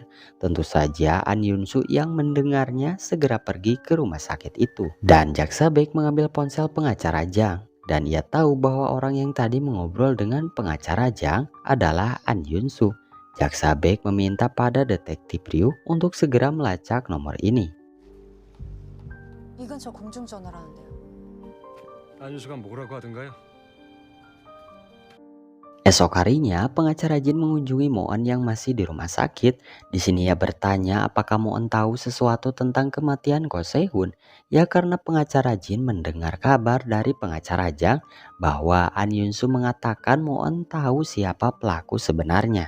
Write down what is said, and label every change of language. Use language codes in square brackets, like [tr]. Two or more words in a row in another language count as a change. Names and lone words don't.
[id] Tentu saja An Yun-soo yang mendengarnya segera pergi ke rumah sakit itu. Dan jaksa Baek mengambil ponsel pengacara Jang. Dan ia tahu bahwa orang yang tadi mengobrol dengan pengacara Jang adalah An Yun-soo. Jaksa Baek meminta pada detektif Ryu untuk segera melacak nomor ini. [ko] 이건 저 공중전화라는데요. 안윤수가 뭐라고 하던가요? [id] Esok harinya, pengacara Jin mengunjungi Moon yang masih di rumah sakit. Di sini ia bertanya apakah Moon tahu sesuatu tentang kematian Ko Se-hoon. Ya karena pengacara Jin mendengar kabar dari pengacara Jang bahwa An Yun-soo mengatakan Moon tahu siapa pelaku sebenarnya.